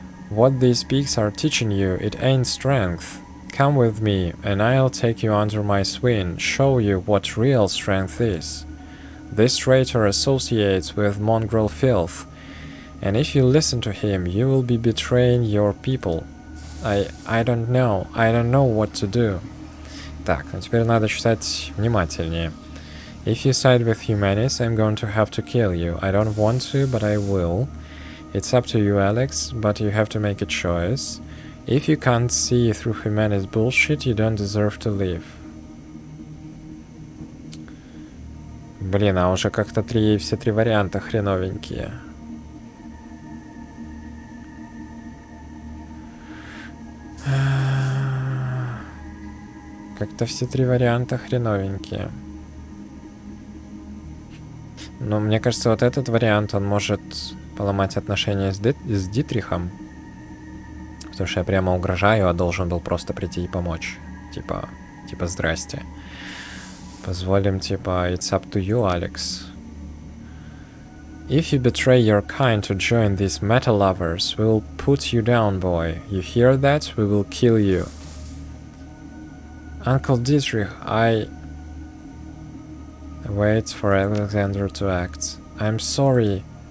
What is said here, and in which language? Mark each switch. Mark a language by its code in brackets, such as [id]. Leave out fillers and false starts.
[en] What these pigs are teaching you, it ain't strength. Come with me, and I'll take you under my swing, show you what real strength is. This traitor associates with mongrel filth, and if you listen to him, you will be betraying your people. I don't know what to do. [ru] Так, ну теперь надо читать внимательнее. [en] If you side with humanis, I'm going to have to kill you. I don't want to, but I will. It's up to you, Alex, but you have to make a choice. If you can't see through humanis bullshit, you don't deserve to live. [ru] Блин, а уже как-то все три варианта хреновенькие. Как-то все три варианта хреновенькие. Но мне кажется, вот этот вариант, он может поломать отношения с Дитрихом. Потому что я прямо угрожаю, а должен был просто прийти и помочь. Типа здрасте. Позволим, типа, [en] it's up to you, Alex. If you betray your kind to join these metal lovers, we will put you down, boy. You hear that? We will kill you. Uncle Dietrich, I wait for Alexander to act. I'm sorry.